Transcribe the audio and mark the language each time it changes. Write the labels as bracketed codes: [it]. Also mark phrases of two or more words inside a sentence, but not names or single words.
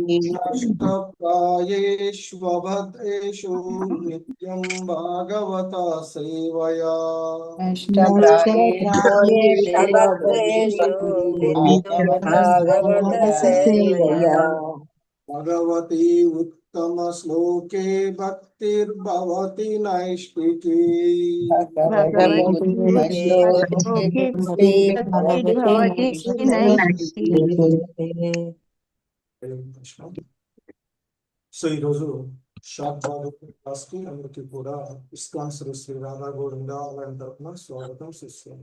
[sa] अष्टप्रायेष्वभद्रेषु नित्यं भागवता सेवया। भगवती उत्तमश्लोके भक्तिर्भवति नैष्ठिकी। [te] సో ఈరోజు షార్ట్ భాగవతం క్లాస్ కి అందరికీ కూడా ఇస్కాన్ శ్రీ శ్రీ రాధా గోవింద ఆలయం తరపున స్వాగతం శిష్యులు.